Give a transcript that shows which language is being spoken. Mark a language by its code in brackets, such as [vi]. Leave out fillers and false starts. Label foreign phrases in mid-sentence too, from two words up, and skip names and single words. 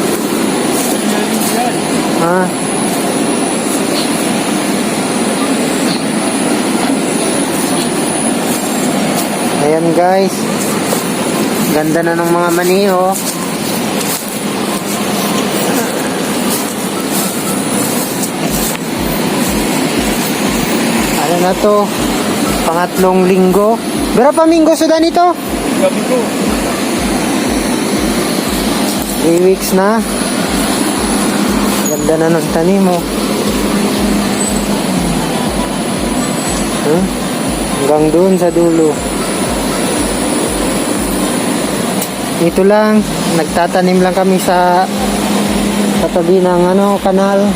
[tl] Ayan guys, ganda na ng mga mani oh. Ano na to, pangatlong linggo. [id] Berapa minggu sudah nito? 3 minggu. [tl] 3 weeks na. Ganda na ng tanim mo. Hanggang doon sa dulo. Ito lang, nagtatanim lang kami sa tabi ng kanal.